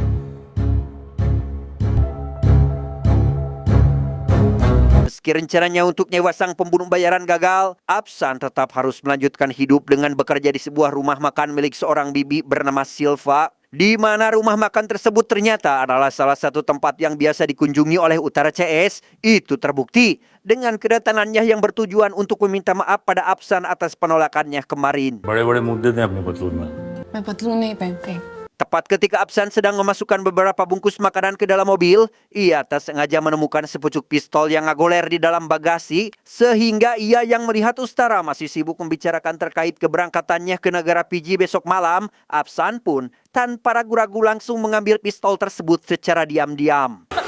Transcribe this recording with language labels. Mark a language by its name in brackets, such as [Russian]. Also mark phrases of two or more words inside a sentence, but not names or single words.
[Indonesian] Meski rencananya untuk nyewa sang pembunuh bayaran gagal, Apsan tetap harus melanjutkan hidup dengan bekerja di sebuah rumah makan milik seorang bibi bernama Silva, di mana rumah makan tersebut ternyata adalah salah satu tempat yang biasa dikunjungi oleh Utara CS. Itu terbukti dengan kedatangannya yang bertujuan untuk meminta maaf pada Apsan atas penolakannya kemarin. [Hindi] बड़े-बड़े मुद्दे थे अपने पतलून में। मैं पतलून नहीं पहनती। [Indonesian] Tepat ketika Apsan sedang memasukkan beberapa bungkus makanan ke dalam mobil, ia tak sengaja menemukan sepucuk pistol yang ngagoler di dalam bagasi, sehingga ia yang melihat Ustara masih sibuk membicarakan terkait keberangkatannya ke negara Fiji besok malam. Apsan pun tanpa ragu-ragu langsung mengambil pistol tersebut secara diam-diam.